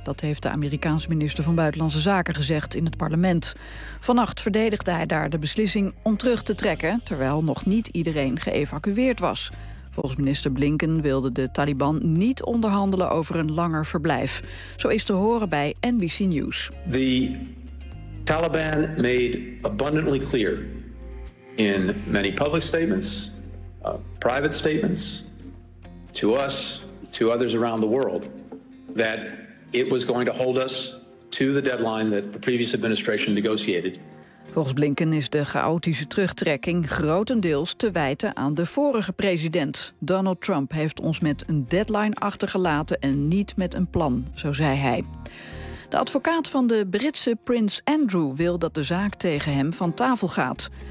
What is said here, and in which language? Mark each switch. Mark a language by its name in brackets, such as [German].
[Dutch] Dat heeft de Amerikaanse minister van Buitenlandse Zaken gezegd in het parlement. Vannacht verdedigde hij daar de beslissing om terug te trekken, terwijl nog niet iedereen geëvacueerd was. Volgens minister Blinken wilde de Taliban niet onderhandelen over een langer verblijf. Zo is te horen bij NBC News. [English] The Taliban made abundantly clear in many public statements, private statements, to us, to others around the world, that it was going to hold us to the deadline that the previous administration negotiated. [Dutch] Volgens Blinken is de chaotische terugtrekking grotendeels te wijten aan de vorige president. Donald Trump heeft ons met een deadline achtergelaten en niet met een plan, zo zei hij. De advocaat van de Britse prins Andrew wil dat de zaak tegen hem van tafel gaat.